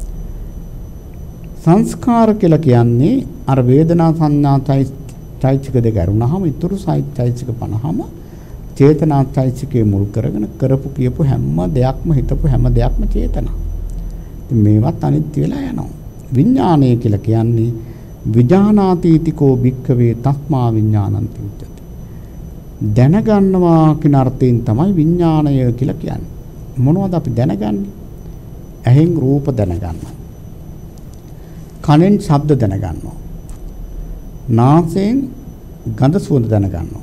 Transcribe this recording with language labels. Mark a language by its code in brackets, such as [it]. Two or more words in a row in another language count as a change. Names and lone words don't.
[si] සංස්කාර කියලා කියන්නේ අර වේදනා සංඥා චෛතසික දෙක අරුණාම ඊතුරු චෛතසික 50ම චේතනා චෛතසිකේ මුල් කරගෙන කරපු කියපු හැම දෙයක්ම හිතපු හැම දෙයක්ම චේතනා. ඉතින් මේවත් අනිත්‍ය වෙලා යනවා. විඥානය කියලා කියන්නේ [pi] විඥානාතීතිකෝ භික්ඛවේ තස්මා විඥානන්ති උච්චති. [si] දැනගන්නවා කියන අර්ථයෙන් තමයි විඥානය කියලා කියන්නේ. මොනවද අපි දැනගන්නේ? ඇහෙන් රූප දැනගන්නවා. කනෙන් ශබ්ද දැනගන්නවා. නාසයෙන් ගඳ සුවඳ දැනගන්නවා.